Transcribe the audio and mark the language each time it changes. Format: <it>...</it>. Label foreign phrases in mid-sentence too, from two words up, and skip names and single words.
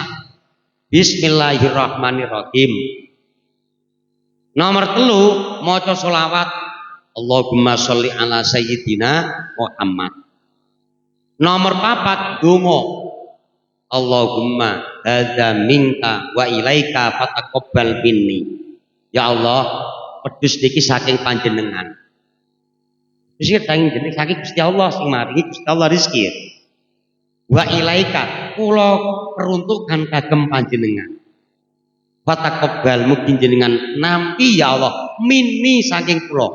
<jv>Bismillahirrahmanirrahim. Nomor 3, maca sholawat</jv> <ar>اللهم صل على سيدنا محمد.</ar> <jv>Nomor 4, donga</jv> <ar>اللهم هذا منك وإليك فتقبل مني. يا الله,</ar> <jv>pedus niki saking panjenengan. Wis saking Gusti Allah sing maringi Gusti Allah rezeki.</jv> <ar>وإليك</ar> <jv>kula peruntukan kagem panjenengan. Fataqabbal mugi jenengan nampi</jv> <ar>يا الله</ar> <jv>minni saking kula.</jv>